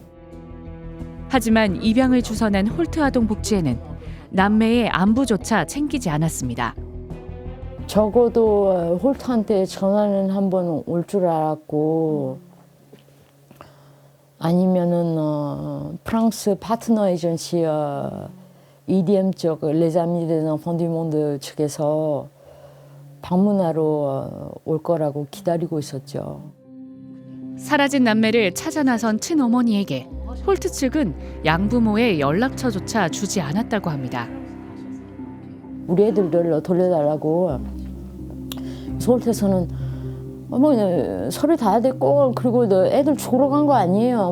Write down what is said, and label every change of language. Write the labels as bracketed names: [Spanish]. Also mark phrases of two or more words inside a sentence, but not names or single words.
[Korean] 하지만 입양을 주선한 홀트 아동 복지회는 남매의 안부조차 챙기지 않았습니다. 적어도 홀트한테 전화는 한번 올 줄 알았고 아니면은 프랑스 파트너 에이전시 EDM 쪽 레자미 des enfants du monde 측에서 방문하러 올 거라고 기다리고 있었죠. 사라진 남매를 찾아 나선 친어머니에게 홀트 측은 양부모의 연락처조차 주지 않았다고 합니다. 우리 애들을 돌려달라고 홀트에서는 서류 다 됐고 그리고 애들 죽으러 간 거 아니에요.